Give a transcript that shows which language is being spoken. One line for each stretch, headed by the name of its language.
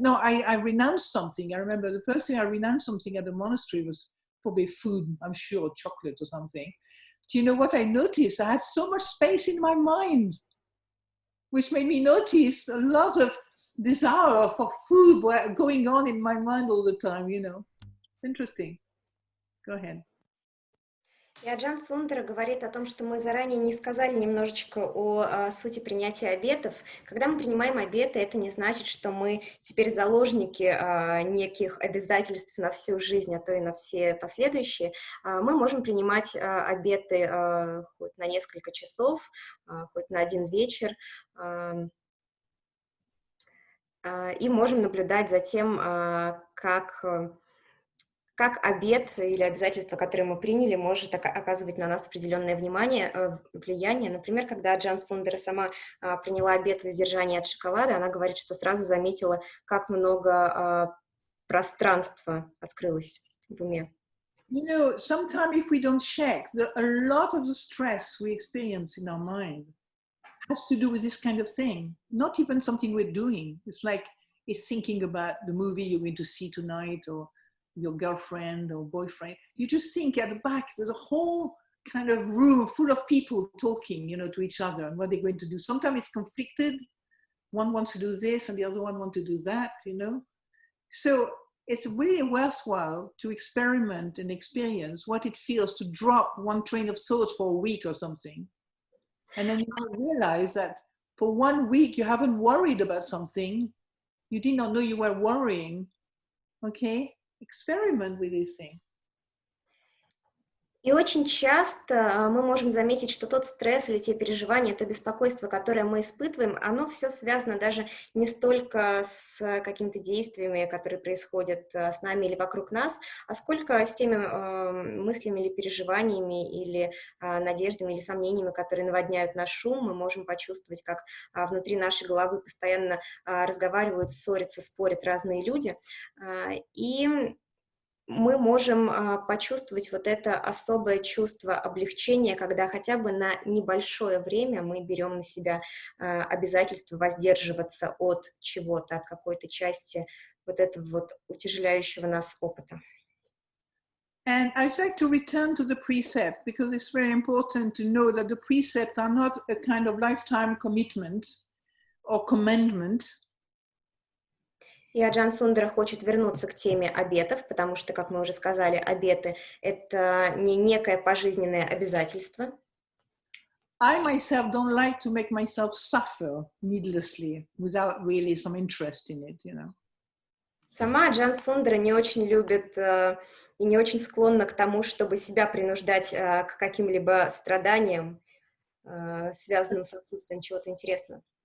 English: No, I renounced something. I remember the first thing I renounced something at the monastery was probably food, I'm sure, chocolate or something. Do you know what I noticed? I had so much space in my mind, which made me notice a lot of desire for food were going on in my mind all the time, Interesting. Go ahead.
Russian: И Аджан Сундара говорит о том, что мы заранее не сказали немножечко о сути принятия обетов. Когда мы принимаем обеты, это не значит, что мы теперь заложники неких обязательств на всю жизнь, а то и на все последующие. Мы можем принимать обеты хоть на несколько часов, хоть на один вечер, и можем наблюдать за тем, как обет или обязательство, которое мы приняли, может оказывать на нас определенное влияние. Например, когда Аджан Сундара сама приняла обет воздержания от шоколада, она говорит, что сразу заметила, как много пространства открылось в уме.
English: You know, sometimes if we don't check, a lot of the stress we experience in our mind has to do with this kind of thing. Not even something we're doing. It's like it's thinking about the movie you're going to see tonight, or your girlfriend or boyfriend. You just think at the back, there's a whole kind of room full of people talking, you know, to each other and what they're going to do. Sometimes it's conflicted. One wants to do this and the other one wants to do that, you know. So it's really worthwhile to experiment and experience what it feels to drop one train of thought for a week or something. And then you realize that for 1 week you haven't worried about something. You did not know you were worrying. Okay? Experiment with this thing.
Russian: И очень часто мы можем заметить, что тот стресс или те переживания, то беспокойство, которое мы испытываем, оно все связано даже не столько с какими-то действиями, которые происходят с нами или вокруг нас, а сколько с теми мыслями или переживаниями, или надеждами, или сомнениями, которые наводняют наш ум. Мы можем почувствовать, как внутри нашей головы постоянно разговаривают, ссорятся, спорят разные люди. И мы можем почувствовать вот это особое чувство облегчения, когда хотя бы на небольшое время мы берем на себя обязательство воздерживаться от чего-то, от какой-то части вот этого вот утяжеляющего нас опыта.
English: And I'd like to return to the precept, because it's very important to know that the precepts are not a kind of lifetime commitment or commandment.
Russian: И Аджан Сундара хочет вернуться к теме обетов, потому что, как мы уже сказали, обеты — это не некое пожизненное обязательство.
English: I myself don't like to make myself suffer needlessly without really some interest in it, you know.
Russian: Сама Аджан Сундара не очень любит и не очень склонна к тому, чтобы себя принуждать к каким-либо страданиям, связанным с отсутствием чего-то интересного.